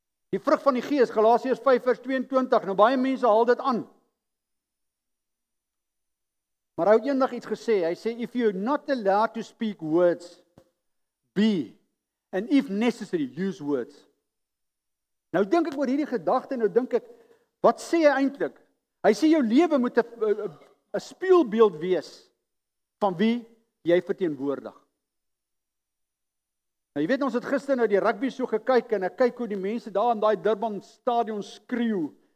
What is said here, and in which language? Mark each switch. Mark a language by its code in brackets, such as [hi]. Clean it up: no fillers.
[af] Die vrug van die Gees, Galasiërs 5 vers 22. Nou baie mense haal dit aan. Maar hy het eendag iets gesê. Hy sê, [en] if you're not allowed to speak words, be. And if necessary, use words. [af] Nou dink ek oor hierdie gedagte, nou dink ek, wat sê hy eintlik? Hy sê jou lewe moet 'n spieelbeeld wees van wie jy verteenwoordig. Nou jy weet ons het gister nou die rugby so gekyk en ek kyk hoe die mense daar in daai Durban stadion skreeu.